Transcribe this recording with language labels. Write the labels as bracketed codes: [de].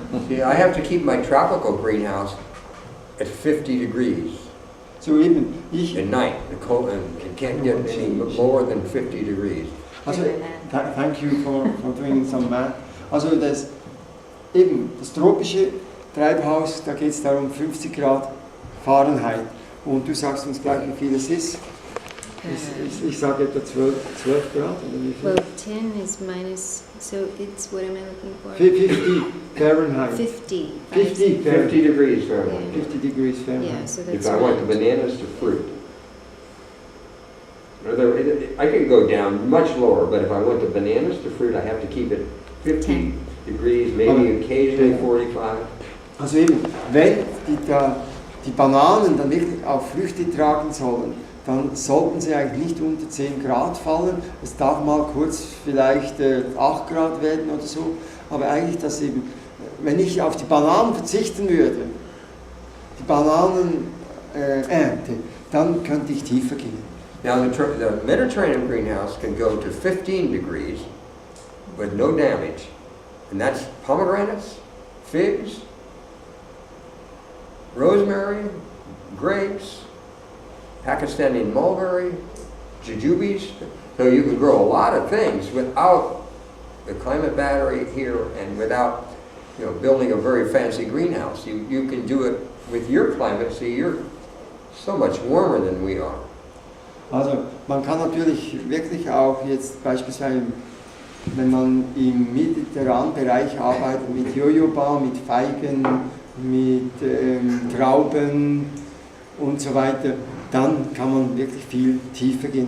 [en] Yeah, I have to keep my tropical greenhouse at 50 degrees. [de] So eben, [en] at night, the cold, and it can't get any lower than 50 degrees. Also, thank you for doing some math. [de] Also das tropische Treibhaus, da geht es darum 50 Grad Fahrenheit. Und du sagst uns gleich, wie viel es ist. Ich sage etwa 12 Grad. Oder wie viel? [en] Well, 10 is minus, so it's, what am I looking for? 50 Fahrenheit. 50 degrees Fahrenheit. 50 degrees Fahrenheit. Yeah, so that's if I went to bananas to fruit. I could go down much lower, but if I went to bananas to fruit, I have to keep it 50 degrees, maybe occasionally 45. [de] Also eben, wenn die Bananen dann wirklich auch Früchte tragen sollen, dann sollten sie eigentlich nicht unter 10 Grad fallen. Es darf mal kurz vielleicht 8 Grad werden oder so, aber eigentlich, dass eben, wenn ich auf die Bananen verzichten würde, die Bananen ernte, dann könnte ich tiefer gehen. [en] Now the Mediterranean greenhouse can go to 15 degrees with no damage, and that's pomegranates, figs, rosemary, grapes, Pakistani mulberry, jujubes. So you can grow a lot of things without the climate battery here and without, building a very fancy greenhouse. You can do it with your climate. See, you're so much warmer than we are. [de] Also man kann natürlich wirklich auch jetzt beispielsweise, wenn man im mediterranen Bereich arbeitet, mit Jojoba, mit Feigen, mit Trauben und so weiter, dann kann man wirklich viel tiefer gehen.